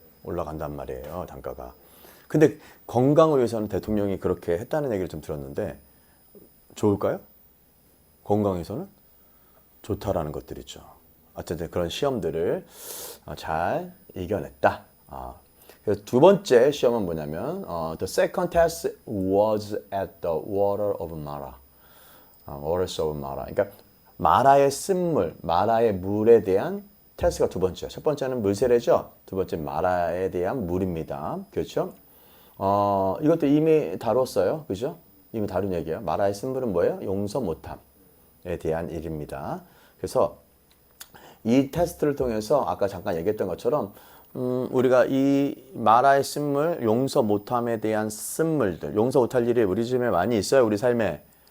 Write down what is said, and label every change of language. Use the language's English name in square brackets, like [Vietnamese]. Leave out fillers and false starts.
[Korean] 올라간단 말이에요, 단가가. 근데 건강을 위해서는 대통령이 그렇게 했다는 얘기를 좀 들었는데 좋을까요? 건강에서는 좋다라는 것들이죠. 어쨌든 그런 시험들을 잘 이겨냈다. 그래서 두 번째 시험은 뭐냐면 [English] the second test was at the water of Mara. waters of Mara. [Korean] 그러니까 마라의 쓴물, 마라의 물에 대한 테스트가 두 번째요. 첫 번째는 물세례죠. 두 번째 마라에 대한 물입니다. 그렇죠? 이것도 이미 다뤘어요. 그죠? 이미 다룬 얘기예요. 마라의 쓴물은 뭐예요? 용서 못함에 대한 일입니다. 그래서 이 테스트를 통해서 아까 잠깐 얘기했던 것처럼 우리가 이 마라의 쓴물, 용서 못함에 대한 쓴물들, 용서 못할 일이 우리 집에 많이 있어요. 우리 삶에.